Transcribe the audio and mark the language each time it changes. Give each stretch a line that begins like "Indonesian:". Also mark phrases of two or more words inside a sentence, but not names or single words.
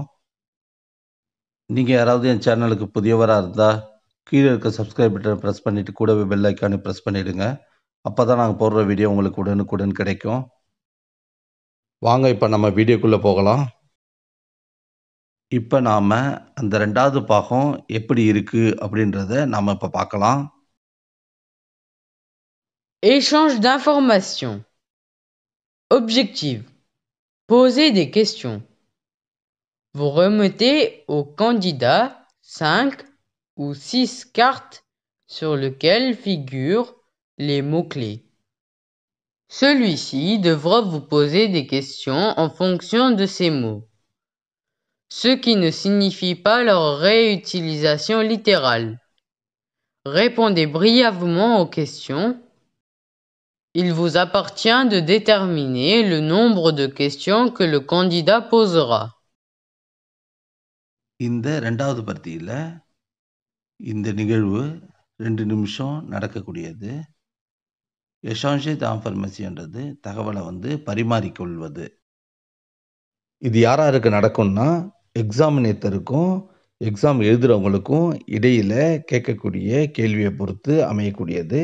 Tamil: நீங்கள் யாராவது என் சேனலுக்கு புதியவராக இருந்தால் கீழே இருக்க
English: subscribe button
Tamil: ப்ரெஸ் பண்ணிவிட்டு கூடவே
English: bell icon
Tamil: ப்ரெஸ் பண்ணிவிடுங்க. அப்போ தான் நாங்கள் போடுற வீடியோ உங்களுக்கு உடனுக்குடன் கிடைக்கும். வாங்க இப்போ நம்ம வீடியோக்குள்ளே போகலாம். இப்போ நாம் அந்த 2வது பாகம் எப்படி இருக்குது அப்படின்றத நாம் இப்போ பார்க்கலாம்.
French: Échange d'informations. Objectif. Poser des questions. Vous remettez au candidat 5 ou 6 cartes sur lesquelles figurent les mots-clés. Celui-ci devra vous poser des questions en fonction de ces mots, ce qui ne signifie pas leur réutilisation littérale. Répondez brièvement aux questions. Il vous appartient de déterminer le nombre de questions que le candidat posera.
Tamil: இந்த 2வது பத்தியில் இந்த நிகழ்வு 2 நிமிஷம் நடக்கக்கூடியது.
French: échange d'information
Tamil: ன்றது தகவலை வந்து பரிமாறிக்கொள்வது. இது யாராருக்கு நடக்கும்னா எக்ஸாமினேட்டருக்கும் எக்ஸாம் எழுதுறவங்களுக்கும் இடையில கேட்கக்கூடிய கேள்விய பொறுத்து அமையக்கூடியது.